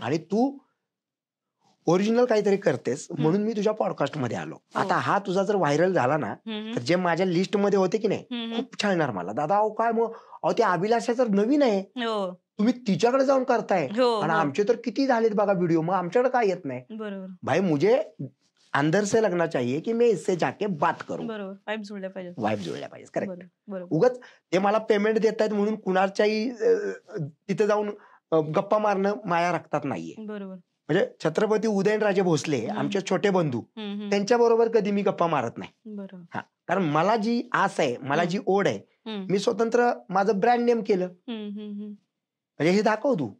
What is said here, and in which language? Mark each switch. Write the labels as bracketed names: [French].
[Marathi] आणि तू ओरिजिनल काहीतरी करतेस म्हणून मी तुझ्या पॉडकास्ट मध्ये आलो. आता हा तुझा जर व्हायरल झाला ना तर जे माझ्या लिस्ट मध्ये होते की नाही खूप छानणार मला. दादा अहो काय मग, अहो ते अभिलाषा तर नवीन आहे, तुम्ही तिच्याकडे जाऊन करताय. आणि आमचे तर किती झालेत बघा व्हिडिओ, मग आमच्याकडे काय येत नाही. बरोबर. [Hindi] भाई मुझे अंदर से लगना चाहिए की मैं इससे जाके बात करूं. [Marathi] बरोबर. वाइब जुळल्या पाहिजे. वाइब जुळल्या पाहिजे. करेक्ट. बरोबर. उगाच ते मला पेमेंट देतायत म्हणून कुणाच्याही तिथे जाऊन गप्पा मारणं माझ्या रक्तात नाहीये. बरोबर. म्हणजे छत्रपती उदयनराजे भोसले आमचे छोटे बंधू, त्यांच्या बरोबर कधी मी गप्पा मारत नाही. बरोबर. हा, कारण मला जी आस आहे, मला जी ओढ आहे, मी स्वतंत्र माझं ब्रँड नेम केलं म्हणजे हे दाखव तू.